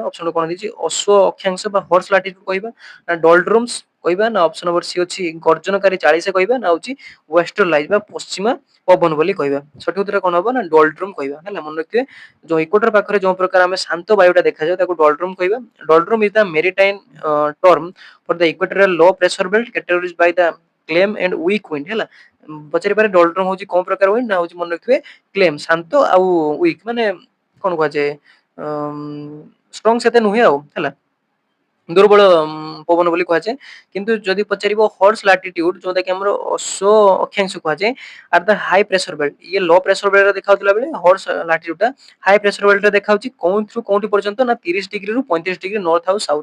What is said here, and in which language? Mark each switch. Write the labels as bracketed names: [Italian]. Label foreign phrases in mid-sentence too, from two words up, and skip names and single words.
[Odia] ଅପସନ କଣ ଦେଇଛି, ଅଶ୍ଵ ଅକ୍ଷାଂଶ ବା [English] horse latitude [Odia] କହିବା, ନା ଡଲଡ୍ରୁମ୍ସ କହିବା, ନା [English] option number C [Odia] ଅଛି ଗର୍ଜନକାରୀ ଚାଳିଶ କହିବା, ନା ହଉଛି ୱେଷ୍ଟର୍ଲାଇଜ ବା ପଶ୍ଚିମା ପବନ ବୋଲି କହିବା? ସଠିକ ଉତ୍ତର କଣ ହବ ନା ଡଲଡ୍ରୁମ କହିବା। ହେଲା, ମନେ ରଖିଥିବେ ଯୋଉ ଇକ୍ୱେଟର ପାଖରେ ଯୋଉ ପ୍ରକାର ଆମେ ଶାନ୍ତ ବାୟୁଟା ଦେଖାଯାଏ ତାକୁ ଡଲଡ୍ରୁମ କହିବା। [English] doldrum is the maritime term for the equatorial low pressure belt categorized by the calm and weak wind. [Odia] ହେଲା, ପଚାରି ପାରେ ଡଲଡ୍ରୁମ ହଉଛି କୋଉ ପ୍ରକାର ୱିଣ୍ଡ, ନା ହଉଛି ମନେ ରଖିଥିବେ କ୍ଲେମ ଶାନ୍ତ ଆଉ ୱିକ୍ ମାନେ କଣ କୁହାଯାଏ ଷ୍ଟ୍ରଙ୍ଗ ସେତେ ନୁହେଁ ଆଉ। ହେଲା, ଦୁର୍ବଳ ପବନ ବୋଲି କୁହାଯାଏ। କିନ୍ତୁ ଯଦି ପଚାରିବ [English] horse latitude [Odia] ଯୋଉଟା କି ଆମର ଅଶ୍ଵ ଅକ୍ଷାଂଶ କୁହାଯାଏ, [English] are the high pressure belt, [Odia] ଇଏ [English] low pressure belt [Odia] ଦେଖାଉଥିଲା ବେଳେ [English] horse latitude [Odia] ଟା [English] high pressure belt [Odia] ଦେଖାଉଛି କୋଉଠୁ କୋଉଠି ପର୍ଯ୍ୟନ୍ତ ନା 30 ଡିଗ୍ରୀ ରୁ 35 [English] degree north [Odia] ଆଉ ସାଉଥ।